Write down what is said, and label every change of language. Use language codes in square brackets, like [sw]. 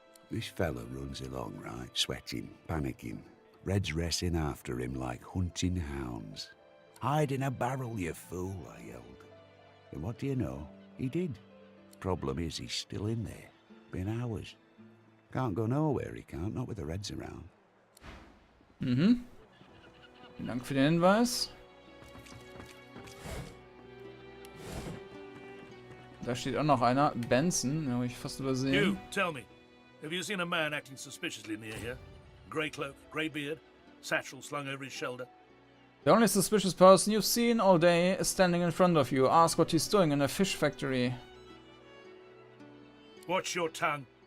[en] This fella runs along, right, sweating, panicking. Reds racing after him like hunting hounds. Hide in a barrel, you fool, I yelled. And what do you know? He did. Problem is, he's still in there. Been hours. Can't go nowhere, he can't, not with the Reds around. Mhm. [de] Vielen Dank für den Hinweis. Da steht auch noch einer. Benson, den habe ich fast übersehen. [en] You, tell me. Have you seen a man acting suspiciously near here? Grey cloak, grey beard, satchel slung over his shoulder. The only suspicious person you've seen all day is standing in front of you. Ask what he's doing in a fish factory. Watch your tongue.